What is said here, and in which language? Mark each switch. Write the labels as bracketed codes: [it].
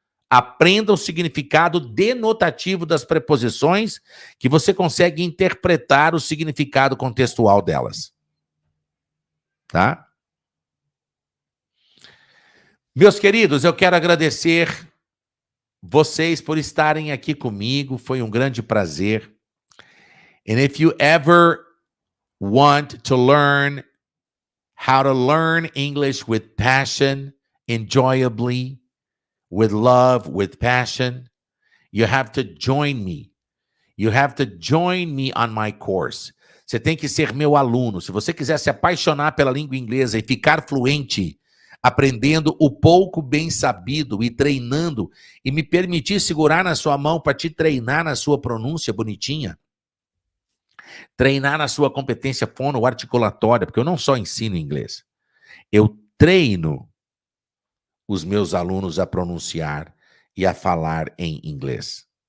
[pt] Aprenda o significado denotativo das preposições, que você consegue interpretar o significado contextual delas. Tá? Meus queridos, eu quero agradecer vocês por estarem aqui comigo. Foi um grande prazer. [en] And if you ever want to learn how to learn English with passion, enjoyably, with love, with passion, you have to join me. You have to join me on my course. [pt] Você tem que ser meu aluno. Se você quiser se apaixonar pela língua inglesa e ficar fluente, aprendendo o pouco bem sabido e treinando, e me permitir segurar na sua mão para te treinar na sua pronúncia bonitinha, treinar na sua competência fonoarticulatória, porque eu não só ensino inglês, eu treino os meus alunos a pronunciar e a falar em inglês.